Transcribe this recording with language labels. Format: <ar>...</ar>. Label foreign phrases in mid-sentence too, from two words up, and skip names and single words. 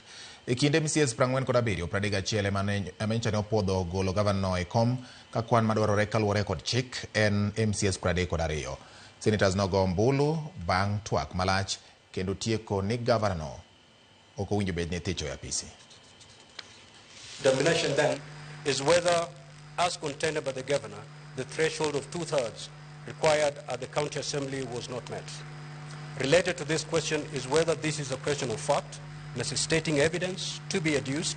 <luo>E kinde MCAs 47 31 mane amenyocha ne opuodho golo gavana e kom ka kwan madwarore kaluwore kod chik en MCAs 32. Senators nogo ombulu bang' twak malach kendo tieko ni gavana no ok owinjo bed ni thicho e apisi.</luo> <en>Determination then is whether, as contended by the governor, the threshold of 2/3 required at the county assembly was not met. Related to this question is whether this is a question of fact, necessitating evidence to be adduced.</en>